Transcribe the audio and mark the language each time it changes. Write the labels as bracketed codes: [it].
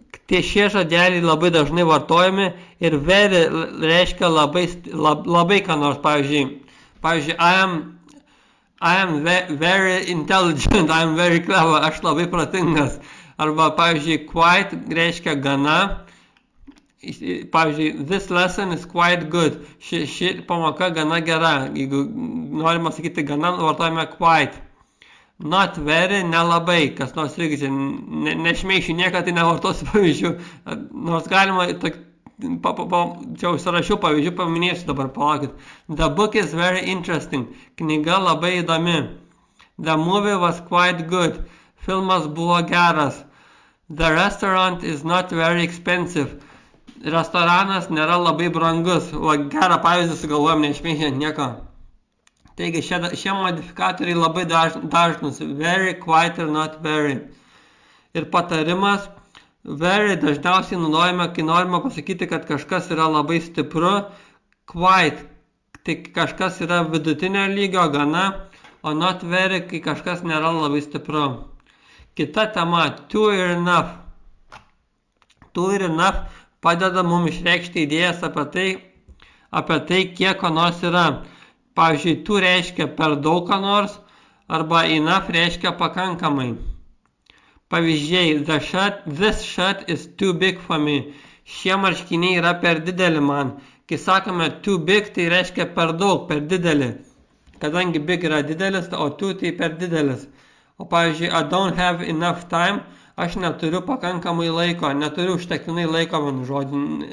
[lt] Tie šie žodeliai labai dažnai vartojami ir very reiškia labai ką nors, pavyzdžiui, [en] I am very intelligent, I am very clever, [lt] aš labai protingas. Arba, pavyzdžiui, quite reiškia gana. Pavyzdžiui, [en] this lesson is quite good. [lt] Ši pamoka gana gera. Jeigu norima sakyti gana, vartojame quite. [en] Not very, [lt] nelabai. Kas nors irgi čia nešmeišiu, niekada tai nevartosiu pavyzdžių. Nors galima, čia užsirašiau pavyzdžių, paminėsiu dabar, palaukit. [en] The book is very interesting. [lt] Knyga labai įdomi. [en] The movie was quite good. [lt] Filmas buvo geras. [en] The restaurant is not very expensive. [lt] Restoranas nėra labai brangus. Gerą pavyzdį sugalvojom, neišmeižiant nieko. Taigi šie modifikatoriai labai dažnus. Very, quite ir not very. Ir patarimas, very dažniausiai naudojame, kai norime pasakyti, kad kažkas yra labai stipru, quite, tai kažkas yra vidutinio lygio, gana, o not very, kai kažkas nėra labai stipru. Kita tema, two ir enough. Two ir enough padeda mums išreikšti idėjas apie tai, kiek ko nors yra. Pavyzdžiui, two reiškia per daug ko nors, arba enough reiškia pakankamai. Pavyzdžiai, [en] this shirt is too big for me. [lt] Šie marškiniai yra per dideli man. Kai sakome too big, tai reiškia per daug, per didelį. Kadangi big yra didelis, o too tai per didelis. O pavyzdžiui, [en] I don't have enough time, [lt] aš neturiu pakankamai laiko, neturiu užtektinai laiko, vienu žodžiu.